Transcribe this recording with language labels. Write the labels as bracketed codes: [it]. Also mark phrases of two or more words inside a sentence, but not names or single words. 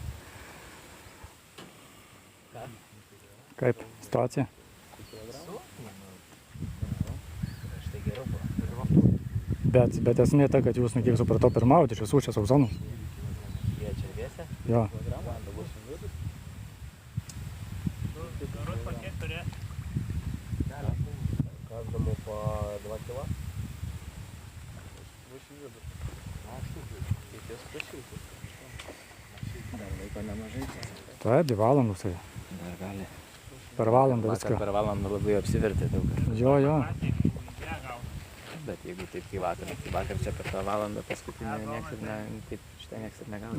[lt] Kaip situacija? Bet esmė ta, kad jūs, kiek supratau, pirmaujate iš visų čia sauzonus. Jo. [ru] Каждому по 2 кило. [lt] Dar laiko nemažai. Taip, 2 valandos tai. Dar gali. Per valandą Vakar viską. per valandą labai apsivertė daug kas. Jo, jo. Bet jeigu taip kai vakar čia per tą valandą paskutinę nieks ir ne, taip šitą nieks ir negavo.